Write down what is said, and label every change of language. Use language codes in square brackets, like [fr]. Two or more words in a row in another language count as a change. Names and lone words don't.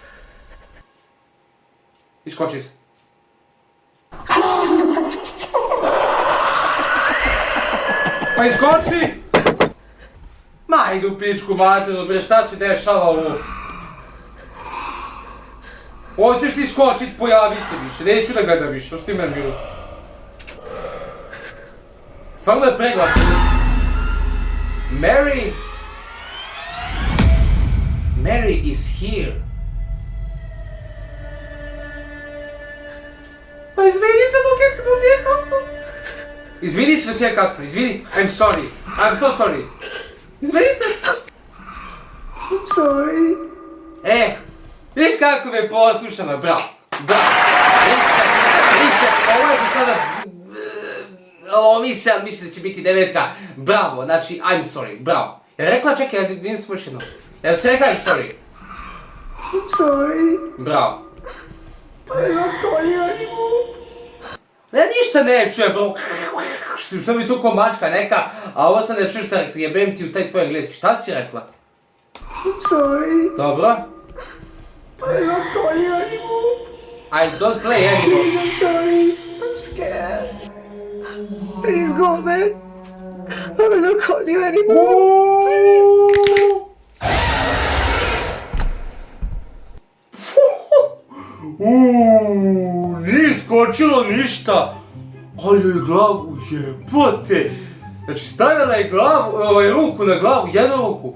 [sr] Iskoči se. Pa iskoči! Ma idu pičku materu, bre, šta se dešava ovo? Hoćeš ti skočit, pojavi se više, neću da gledam više, ostavi me miru. Stvarno je preglasno. [en] Mary is here. [sr] Pa izvini se dok je kasno. Izvini se dok je kasno, izvini. [en] I'm so sorry. [sr] Izvini se. [en] I'm sorry. [sr] Viš kako me poslušala, bravo. Ovo je za sada... Lomi se, ali mislim da će biti 9. Bravo, znači, [en] I'm sorry, [sr] bravo. Jel rekla, čekaj, ja vidim se još jedno. Jel se rekla, [en] I'm sorry? I'm sorry. [sr] Bravo. [en] I'm not calling anymore. [sr] Ja ništa ne čujem, bro. Sam mi tu ko mačka neka, a ovo sam ne čujem šta rekla, jebem ti u taj tvoj engleski. Šta si rekla? [en] I'm sorry. [sr] Dobro. [en] I'm not calling anymore. I don't play anymore. I'm sorry. I'm scared. Please go back. I will not call you anymore. [sr] Nije iskočilo ništa. Ali joj glavu jebote. Znači stavila je ruku na glavu, jednu ruku.